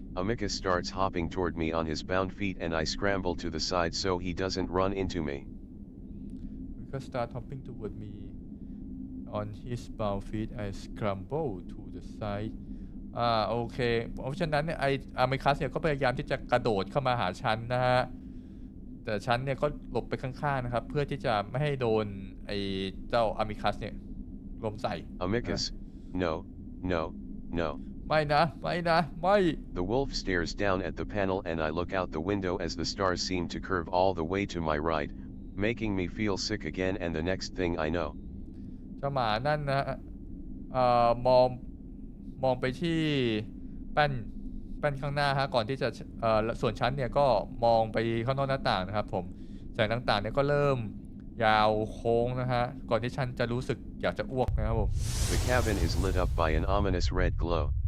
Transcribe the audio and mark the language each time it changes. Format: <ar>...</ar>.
<en>Amicus starts hopping toward me on his bound feet and I scramble to the side so he doesn't run into me. Amicus start hopping toward me on his bound feet I scramble to the side</en> <th>โอเคเพราะฉะนั้นเนี่ยอามิคัสเนี่ยก็พยายามที่จะกระโดดเข้ามาหาฉันนะฮะแต่ฉันเนี่ยก็หลบไปข้างๆนะครับเพื่อที่จะไม่ให้โดนไอ้เจ้าอามิคัสเนี่ยลมใส่</th> <en>Amicus, no, no, no.</en> <th>ไม่นะไม่นะไม่</th> <en>The wolf stares down at the panel and I look out the window as the stars seem to curve all the way to my right, making me feel sick again and the next thing I know.</en> <th>เจ้าหมานั่นนะมองไปที่แป้นข้างหน้าฮะก่อนที่จะส่วนชั้นเนี่ยก็มองไปข้างนอกหน้าต่างนะครับผมแสงต่างๆเนี่ยก็เริ่มยาวโค้งนะฮะก่อนที่ฉันจะรู้สึกอยากจะอ้วกนะครับผม</th> <en>The cabin is lit up by an ominous red glow.</en>